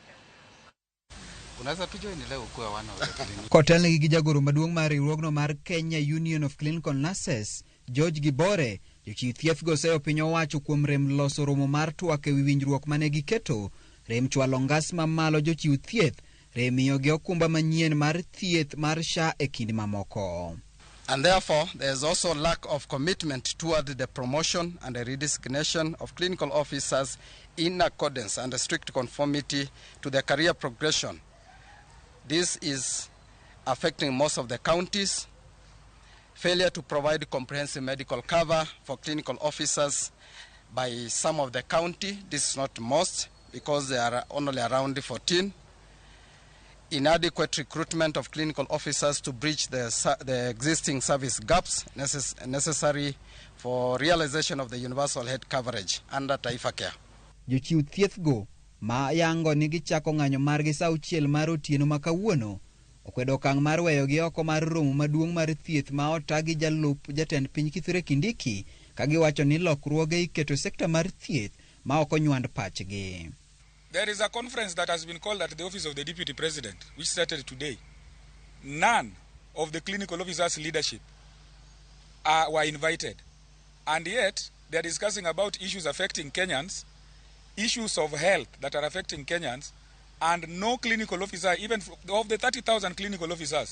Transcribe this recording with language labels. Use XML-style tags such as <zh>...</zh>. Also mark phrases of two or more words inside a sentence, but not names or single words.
<luo>Kotelnegi gi jagoro maduong' mar riwruogno mar Kenya Union of Clinical Nurses, Jochiw, jochiw thieth go oseo piny owacho kuom rem loso romo mar twak ewi winjruok mane giketo, rem chwalo ngas mamalo jochiw thieth, rem miyogi okumba manyien mar thieth mar SHA e kinde mamoko.</luo> <en>And therefore, there is also lack of commitment toward the promotion and the redesignation of clinical officers in accordance and strict conformity to their career progression. This is affecting most of the counties. Failure to provide comprehensive medical cover for clinical officers by some of the county. This is not most because they are only around 14. Inadequate recruitment of clinical officers to bridge the existing service gaps necessary for realization of the universal health coverage under Taifa Care.</en> <luo>Jochiw thieth go ma yango ni gichako ng'anyo margi sa 6 mar otieno ma kawuono okwedo okang' mar weyogi oko mar romo maduong' mar thieth ma otagi jalup jatend piny Kithure Kindiki ka giwacho ni lokruoge iketo sekta mar thieth ma ok onywand pachgi.</luo> <en>There is a conference that has been called at the office of the Deputy President, which started today. None of the clinical officers' leadership were invited. And yet, they are discussing about issues affecting Kenyans, issues of health that are affecting Kenyans, and no clinical officer, even of the 30,000 clinical officers.</en>